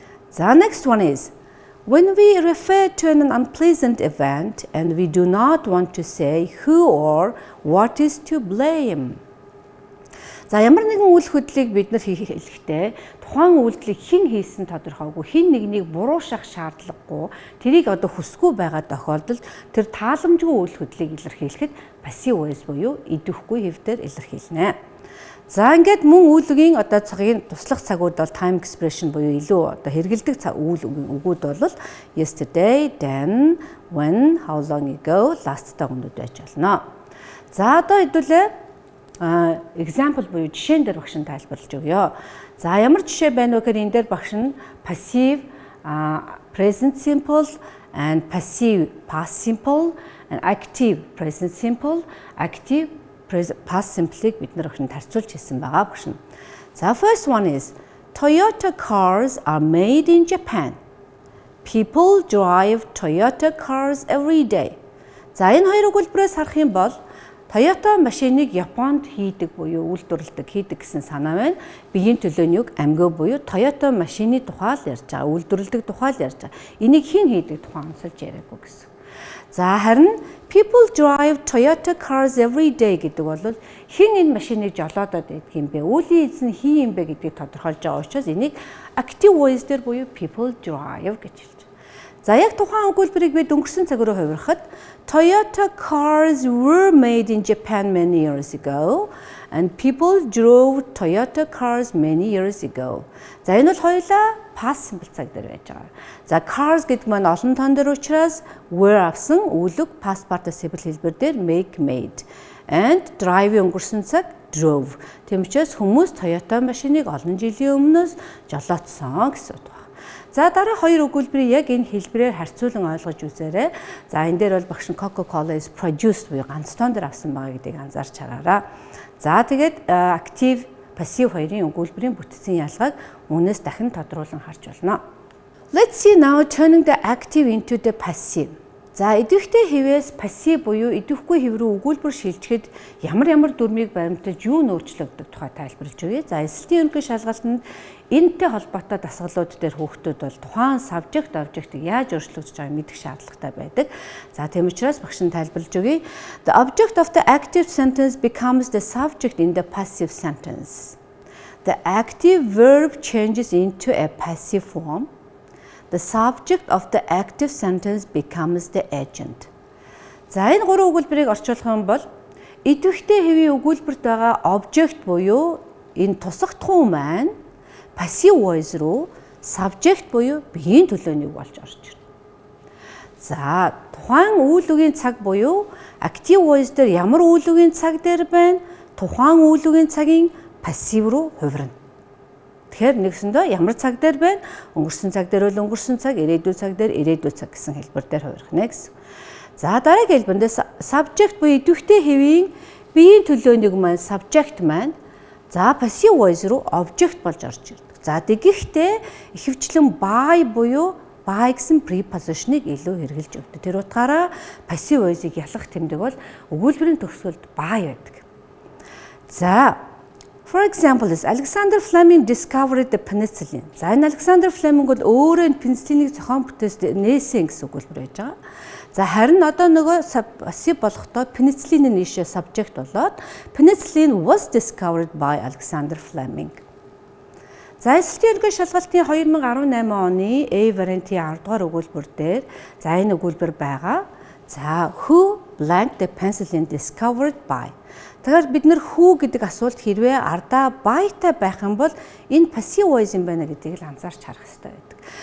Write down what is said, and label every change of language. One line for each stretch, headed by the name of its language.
English: За next one is when we refer to an unpleasant event and we do not want to say who or what is to blame.
Mongolian: За ямар нэгэн үйл хөдлөлийг бид нар хийхдээ тухайн үйлдэлийг хэн хийсэн тодорхойгүй, хэн нэгнийг буруушах шаардлагагүй, тэрийг одоо хүсгүй байгаа тохиолдолд тэр тааламжгүй үйл хөдлөлийг илэрхийлэхэд passive voice буюу идэвхгүй хэвээр илэрхийлнэ. За ингээд мөн үйл үгийн одоо цагийн туслах цагууд бол time expression буюу илүү одоо хэрэгэлдэг үйл үгийн үгүүд бол yesterday, then, when, how long ago, last-тай үгнүүд байж болно. За одоо хэдүүлээ example буюу жишээн дээр багш нь тайлбарлаж өгье. За ямар жишээ байна вэ гэхээр энэ дээр багш нь
English: passive present simple and passive past simple
Mongolian: and active present simple, active past simple-ыг бид нар багш нь тарцуулж хэлсэн байгаа багш нь.
English: За first one is Toyota cars are made in Japan. People drive Toyota cars every day.
Mongolian: За энэ хоёр өгүүлбэрээс харах юм бол Toyota машиныг Японд хийдэг буюу үйлдвэрлэдэг хийдэг гэсэн санаа байна. Биеийн төлөөний үг амьгөө буюу Toyota машины тухай л ярьж байгаа, үйлдвэрлэдэг тухай л ярьж байгаа. Энийг хэн хийдэг тухай онцолж яриаггүй гэсэн. За харин
English: people drive Toyota cars every day
Mongolian: гэдэг бол хэн энэ машиныг жолоодод байдаг юм бэ? Үүлийн эзэн хин юм бэ гэдгийг тодорхойлж байгаа учраас энийг active voice дээр буюу people drive гэж хэлж. За яг тухайн өгүүлбэрийг бид өнгөрсөн цаг руу хувирахад
English: Toyota cars were made in Japan many years ago and people drove Toyota cars many years ago.
Mongolian: За энэ бол хоёулаа past simple цаг дээр байж байгаа. За cars гэдэг маань олон тоон дээр учраас were авсан үглэг past participle хэлбэр дээр make made and drive өнгөрсөн цаг drove. Тийм учраас хүмүүс Toyota машиныг олон жилийн өмнөөс жолоодсон гэсэн үг. За дараа хоёр өгүүлбэрийг яг энэ хэлбэрээр харьцуулан ойлгож үзээрэй. За энэ дээр бол багш нь Coca-Cola is produced буюу ганц тоон дээр авсан байгаа гэдгийг анзаарч хараарай. За тэгээд active, passive хоёрын өгүүлбэрийн бүтцийн ялгааг үүнээс дахин тодруулан харж болно.
English: Let's see now turning the active into the passive.
Mongolian: За идэвхтэй хэвээс passive буюу идэвхгүй хэв рүү өгүүлбэр шилжихэд ямар дүрмийг баримтаж юу нөөцлөгдөх тухай тайлбарлаж өгье. За Элсэлтийн ерөнхий шалгалтад энэтэй холбоотой дасгалууд дээр хүүхдүүд бол тухайн subject object-ыг яаж өөрчлөгдөж байгааг мэдэх шаардлагатай байдаг. За тийм учраас багш нь тайлбарлаж өгье.
English: The object of the active sentence becomes the subject in the passive sentence. The active verb changes into a passive form. The subject of the active sentence becomes the agent.
Mongolian: За энэ гурван өгүүлбэрийг орчуулах юм бол идэвхтэй хэвийн өгүүлбэрт байгаа object буюу энэ тусахдхуун маань passive voice руу subject буюу биеийн төлөөнийг болж орж ирнэ. За тухайн үйл үгийн цаг буюу active voice дээр ямар үйл үгийн цаг дээр байна? Тухайн үйл үгийн цагийн пассив руу хувирна. Тэгэхээр нэгсэндээ ямар цаг дээр байна? Өнгөрсөн цаг дээр бол өнгөрсөн цаг, ирээдүйн цаг дээр ирээдүйн цаг гэсэн хэлбэр дээр хувирах нэ гэсэн. За дараагийн хэлбэрэнд subject буюу идэвхтэй хэвийн биеийн төлөөнийг маань subject маань за passive voice руу object болж орж ирдэг. За тэгэхдээ ихэвчлэн by буюу by гэсэн preposition-ыг илүү хэрэгжилж өгдөг. Тэр утгаараа passive voice-ыг ялах тэмдэг бол өгүүлбэрийн төгсгөлд by байдаг.
English: За for example, Alexander Fleming discovered the penicillin.
Mongolian: За энэ Alexander Fleming бол өөрөө пенициллинийг зохион бүтээсэн гэсэн өгүүлбэр байж байгаа. За харин одоо нөгөө passive болохдоо penicillin нишээ subject болоод
English: penicillin was discovered by Alexander Fleming.
Mongolian: За Элсэлтийн ерөнхий шалгалтын 2018 оны A вариантын 10 дугаар өгүүлбэр дээр за энэ өгүүлбэр байгаа.
English: За who blank the penicillin discovered by.
Mongolian: Тэгэхээр бид нэр who гэдэг асуулт хэрвээ ардаа by-тай байх юм бол энэ passive voice юм байна гэдгийг л анзаарч харах хэрэгтэй байдаг.